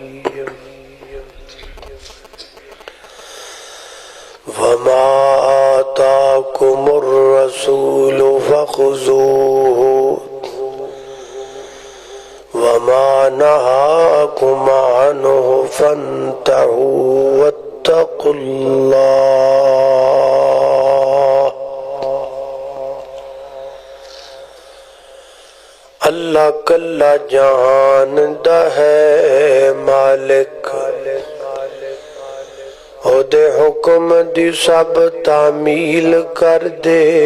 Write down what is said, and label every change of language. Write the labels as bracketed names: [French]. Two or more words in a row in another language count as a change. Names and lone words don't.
[Arabic] وما آتاكم الرسول فخذوه وما نهاكم عنه فانتهوا واتقوا الله. [Punjabi] اللہ کلا جاندا ہے مالک، او دے حکم دی سب تعمیل کر دے،